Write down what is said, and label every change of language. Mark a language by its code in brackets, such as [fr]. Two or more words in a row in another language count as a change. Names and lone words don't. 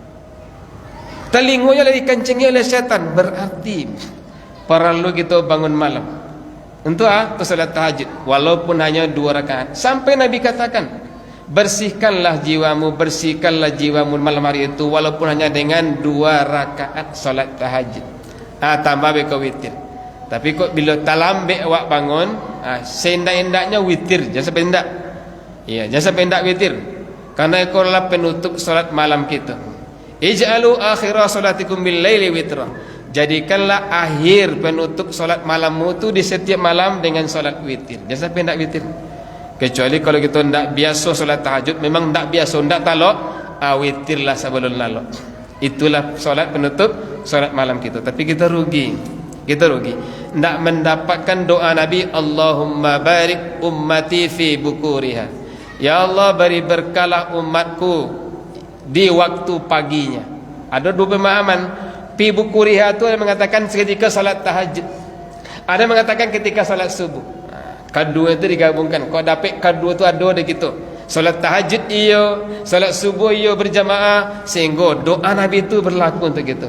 [id] Telingonya dikencingi oleh syaitan, berarti perlu kita bangun malam untuk solat tahajud walaupun hanya 2 rakaat. Sampai Nabi katakan, bersihkanlah jiwamu malam hari itu walaupun hanya dengan 2 rakaat solat tahajud. [min] Tambah beko witir. Tapi kok bila talambe awak bangun, sendak-endaknya witir, jangan sampai endak. [id] Iya, jangan sampai endak witir. Karena itulah penutup solat malam kita. [ar] اجعلوا آخر صلاتكم بالليل وترا. [id] Jadikanlah akhir penutup solat malammu itu di setiap malam dengan solat witir. Jangan sampai tidak witir. Kecuali kalau kita tidak biasa solat tahajud, memang tidak biasa, tidak talak, witirlah sebelum lalak. Itulah solat penutup solat malam kita. Tapi kita rugi. Kita rugi. Tidak mendapatkan doa Nabi, [ar] اللهم بارك لأمتي في بكورها. [id] Ya Allah, beri berkahlah umatku di waktu paginya. Ada dua pemahaman. [ar] في بكورها [id] itu mengatakan ketika salat tahajud. Ada mengatakan ketika salat subuh. Kedua itu digabungkan. Kau dapat kedua itu ada di gitu. Salat tahajud iyo, salat subuh iyo berjamaah, sehingga doa Nabi itu berlaku untuk kita.